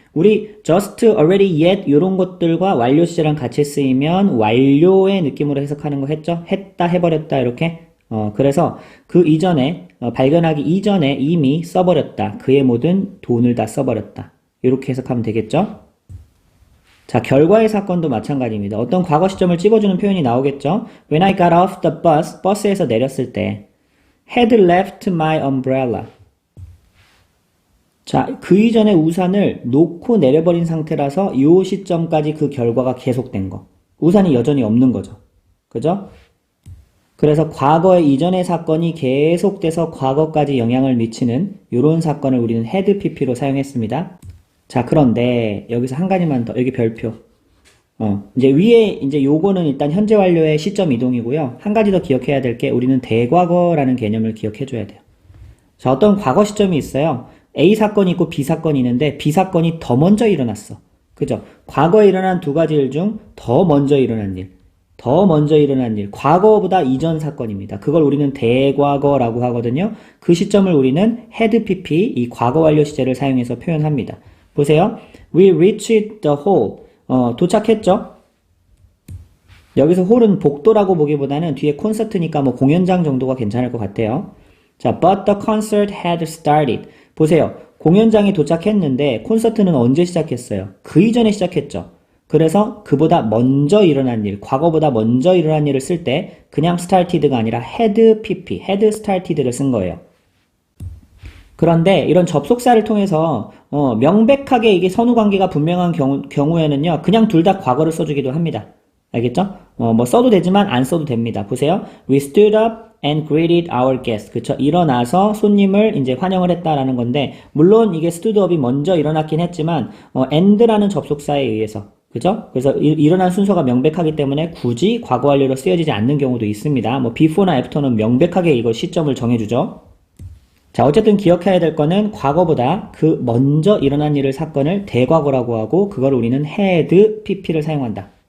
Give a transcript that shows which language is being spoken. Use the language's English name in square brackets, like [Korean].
[Korean] 우리 just, already, yet 이런 것들과 완료 시제랑 같이 쓰이면 완료의 느낌으로 해석하는 거 했죠. 했다, 해버렸다 이렇게. 그래서 그 이전에 발견하기 이전에 이미 써버렸다. 그의 모든 돈을 다 써버렸다. 이렇게 해석하면 되겠죠. 자, 결과의 사건도 마찬가지입니다. 어떤 과거 시점을 찝어주는 표현이 나오겠죠? [English] When I got off the bus, [Korean] 버스에서 내렸을 때 [English] had left my umbrella. [Korean] 자, 그 이전에 우산을 놓고 내려버린 상태라서 이 시점까지 그 결과가 계속된 거. 우산이 여전히 없는 거죠. 그죠? 그래서 과거의 이전의 사건이 계속돼서 과거까지 영향을 미치는 이런 사건을 우리는 had pp로 사용했습니다. 자, 그런데 여기서 한 가지만 더, 여기 별표. 이제 위에 이제 요거는 일단 현재 완료의 시점 이동이고요. 한 가지 더 기억해야 될 게 우리는 대과거라는 개념을 기억해 줘야 돼요. 자, 어떤 과거 시점이 있어요. A 사건이 있고 B 사건이 있는데 B 사건이 더 먼저 일어났어. 그죠? 과거에 일어난 두 가지 일 중 더 먼저 일어난 일. 더 먼저 일어난 일. 과거보다 이전 사건입니다. 그걸 우리는 대과거라고 하거든요. 그 시점을 우리는 had pp, 이 과거 완료 시제를 사용해서 표현합니다. 보세요. [English] We reached the hall. [Korean] 도착했죠? 여기서 홀은 복도라고 보기보다는 뒤에 콘서트니까 공연장 정도가 괜찮을 것 같아요. 자, [English] but the concert had started. [Korean] 보세요. 공연장에 도착했는데 콘서트는 언제 시작했어요? 그 이전에 시작했죠. 그래서 그보다 먼저 일어난 일, 과거보다 먼저 일어난 일을 쓸 때 그냥 started가 아니라 had pp, had started를 쓴 거예요. 그런데 이런 접속사를 통해서 명백하게 이게 선후 관계가 분명한 경우에는요, 그냥 둘 다 과거를 써주기도 합니다. 알겠죠? 뭐 써도 되지만 안 써도 됩니다. 보세요. [English] We stood up and greeted our guest. [Korean] 그쵸? 일어나서 손님을 이제 환영을 했다라는 건데, 물론 이게 stood up이 먼저 일어났긴 했지만, and라는 접속사에 의해서. 그죠? 그래서 일어난 순서가 명백하기 때문에 굳이 과거 완료로 쓰여지지 않는 경우도 있습니다. 뭐 before나 after는 명백하게 이거 시점을 정해주죠. 자, 어쨌든 기억해야 될 거는 과거보다 그 먼저 일어난 일을 사건을 대과거라고 하고 그걸 우리는 had pp를 사용한다.